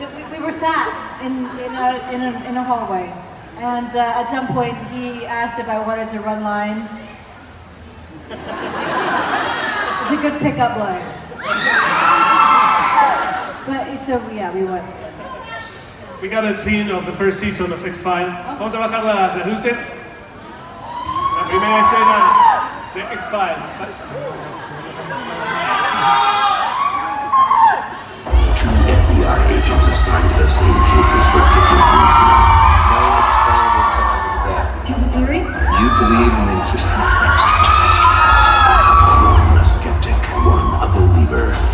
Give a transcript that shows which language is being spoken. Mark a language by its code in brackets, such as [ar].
[en] We were sat in a hallway, and at some point he asked if I wanted to run lines. It's a good pickup line. But so yeah, we went. We got a scene of the first season of X-Files. [es] Vamos a bajar las luces. La primera escena de X-Files. [en] Two FBI agents assigned to the same cases for different reasons. No explainable cause of death. Do you have a theory? You believe in the existence of extraterrestrials. One a skeptic, one a believer.